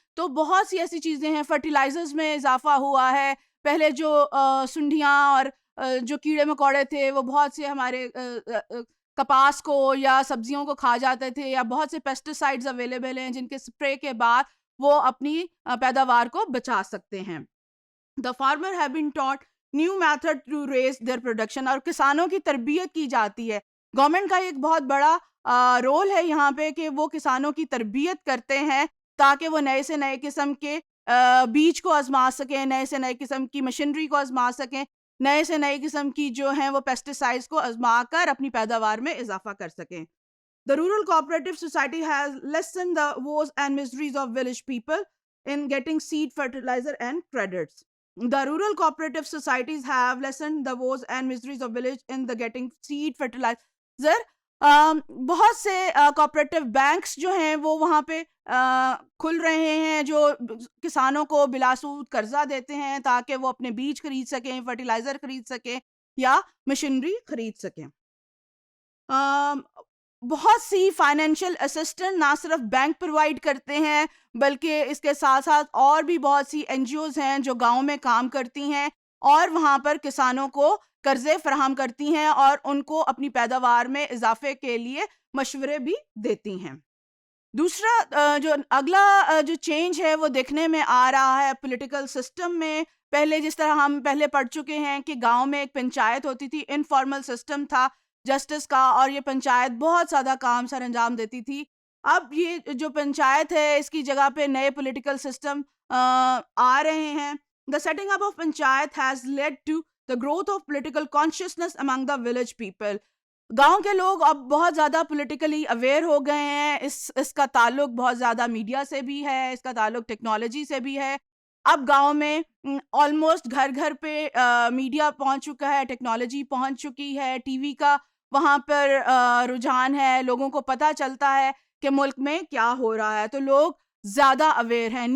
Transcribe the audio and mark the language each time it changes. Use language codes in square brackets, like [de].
[ur] تو بہت سی ایسی چیزیں ہیں. فرٹیلائزرز میں اضافہ ہوا ہے. پہلے جو سنڈیاں اور جو کیڑے مکوڑے تھے وہ بہت سے ہمارے کپاس کو یا سبزیوں کو کھا جاتے تھے, یا بہت سے پیسٹیسائڈز اویلیبل ہیں جن کے سپرے کے بعد وہ اپنی پیداوار کو بچا سکتے ہیں. [en] The farmer have been taught new method to raise their production, [ur] اور کسانوں کی تربیت کی جاتی ہے. گورنمنٹ کا ایک بہت بڑا رول ہے یہاں پہ کہ وہ کسانوں کی تربیت کرتے ہیں تاکہ وہ نئے سے نئے قسم کے بیج کو آزما سکیں, نئے سے نئے قسم کی مشینری کو آزما سکیں, نئے سے نئے قسم کی جو ہیں وہ پیسٹیسائڈز کو آزما کر اپنی پیداوار میں اضافہ کر سکیں. [en] The rural cooperative society has lessened the woes and miseries of village people in getting seed, fertilizer and credits. The rural cooperative societies have lessened the woes and miseries of village in the getting seed, fertilizer. [ur] بہت سے cooperative banks جو ہیں وہ وہاں پہ کھل رہے ہیں جو کسانوں کو بلا سود قرضہ دیتے ہیں تاکہ وہ اپنے بیج خرید سکیں, فرٹیلائزر خرید سکیں یا مشینری خرید سکیں. بہت سی فائنینشیل اسسٹنٹ نہ صرف بینک پرووائڈ کرتے ہیں بلکہ اس کے ساتھ ساتھ اور بھی بہت سی این جی اوز ہیں جو گاؤں میں کام کرتی ہیں اور وہاں پر کسانوں کو قرضے فراہم کرتی ہیں اور ان کو اپنی پیداوار میں اضافے کے لیے مشورے بھی دیتی ہیں. دوسرا جو اگلا جو چینج ہے وہ دیکھنے میں آ رہا ہے پولیٹیکل سسٹم میں. پہلے جس طرح ہم پہلے پڑھ چکے ہیں کہ گاؤں میں ایک پنچایت ہوتی تھی, انفارمل سسٹم تھا جسٹس کا, اور یہ پنچایت بہت زیادہ کام سر انجام دیتی تھی. اب یہ جو پنچایت ہے اس کی جگہ پہ نئے پولیٹیکل سسٹم آ رہے ہیں. [en] The setting up of panchayat has led to the growth of political consciousness among the village people. [ur] گاؤں کے لوگ اب بہت زیادہ پولیٹیکلی اویئر ہو گئے ہیں. اس کا تعلق بہت زیادہ میڈیا سے بھی ہے, اس کا تعلق ٹیکنالوجی سے بھی ہے. اب گاؤں میں آلموسٹ گھر گھر پہ میڈیا پہنچ چکا ہے, ٹیکنالوجی پہنچ چکی ہے, ٹی وی کا وہاں پر رجحان ہے, لوگوں کو پتہ چلتا ہے کہ ملک میں کیا ہو رہا ہے, تو لوگ زیادہ اویئر ہیں.